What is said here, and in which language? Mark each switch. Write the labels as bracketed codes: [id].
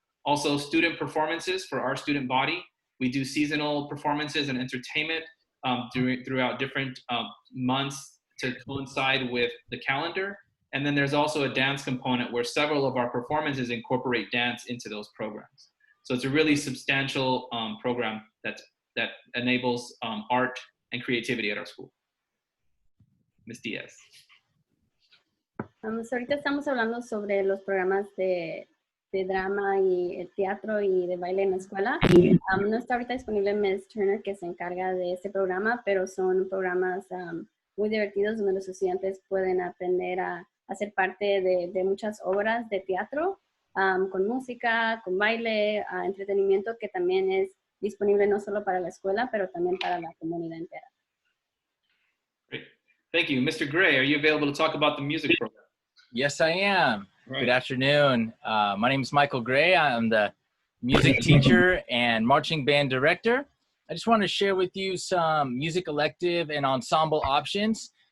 [en] Also, student performances for our student body. We do seasonal performances and entertainment throughout different months to coincide with the calendar. And then there's also a dance component where several of our performances incorporate dance into those programs. So it's a really substantial program that enables art and creativity at our school. Ms. Diaz. [es] So ahorita estamos hablando sobre los programas de drama y el teatro y de baile en la escuela. No está ahorita disponible Ms. Turner, que se encarga de este programa, pero son programas muy divertidos donde los estudiantes pueden aprender a ser parte de muchas obras de teatro, con música, con baile, entretenimiento, que también es disponible no solo para la escuela, pero también para la comunidad entera. [en] Great. Thank you. Mr. Gray, are you available to talk about the music program? Yes, I am. Right. Good afternoon. My name is Michael Gray. I'm the music teacher and marching band director. I just want to share with you some music elective and ensemble options.